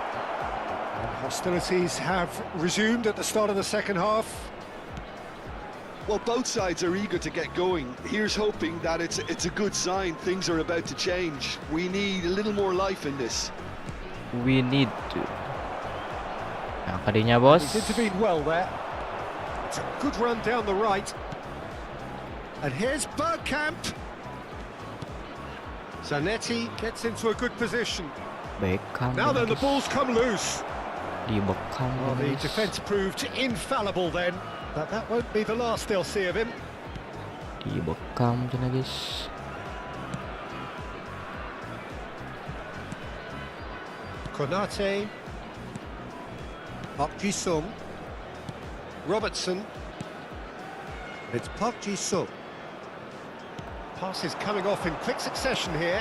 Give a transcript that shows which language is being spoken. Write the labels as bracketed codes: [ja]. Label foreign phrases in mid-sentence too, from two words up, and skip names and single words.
[en] And hostilities have resumed at the start of the second half. Well, both sides are eager to get going. Here's hoping that it's a good sign. Things are about to change. We need a little more life in this. We need to. [id] Nah, kadinya bos. [en] He's intervened well there. It's a good run down the right. And here's Bergkamp. Zanetti gets into a good position. Beckham. Now then, the ball's come loose. [id] Di Beckham. [en] Well, the defence proved infallible then, but that won't be the last they'll see of him. [id] Di Beckham sana guys. [en] Konate. Park Ji-sung. Robertson. It's Park Ji-sung. Pass is coming off in quick succession here.